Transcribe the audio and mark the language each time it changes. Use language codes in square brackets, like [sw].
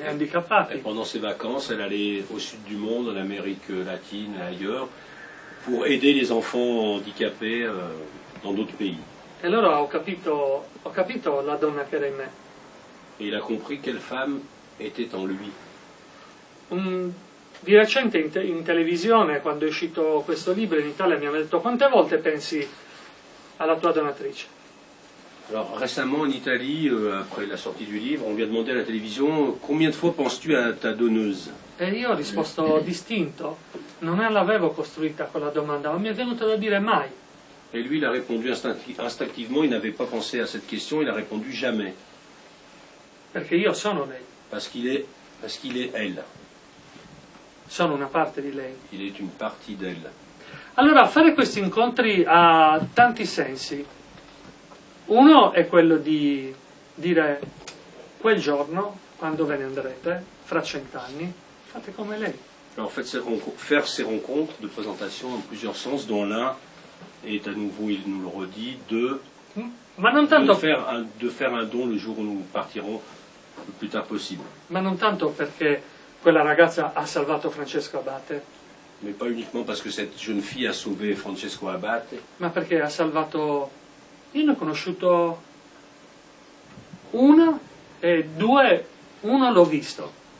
[fr] Et [it] handicappati. [fr] pendant ses vacances, elle allait au sud du monde, en Amérique latine et ailleurs, pour aider les enfants handicapés dans d'autres pays. [it] E allora ho capito la donna che era in me. [fr] Et il a compris quelle femme était en lui. [it] Di recente in televisione, quando è uscito questo libro in Italia, mi hanno detto: quante volte pensi alla tua donatrice? [fr] Alors récemment en Italie, après la sortie du livre, on lui a demandé à la télévision combien de fois penses-tu à ta donneuse? [it] E io ho risposto distinto, non l'avevo costruita quella domanda, ma mi è venuto da dire mai. [fr] Et lui, il a répondu instinctivement, il n'avait pas pensé à cette question, il a répondu jamais. [it] Perché io sono lei, [fr] Parce qu'il est elle. [it] sono una parte di lei. [fr] Il est une partie d'elle. [it] Allora, fare questi incontri ha tanti sensi. Uno è quello di dire: quel giorno, quando ve ne andrete, fra 100 anni, fate come lei. [fr] Alors en fait, faire ces rencontres de présentation en plusieurs sens, dont l'un est à nouveau, il nous le redit, [it] Ma non tanto, [fr] de faire un don le jour où nous partirons le plus tard possible. [it] ma non tanto perché quella ragazza ha salvato Francesco Abate, [fr] Mais pas uniquement parce que cette jeune fille a sauvé Francesco Abate, [it] ma perché ha salvato... Io ne ho conosciuto una e due, uno l'ho visto,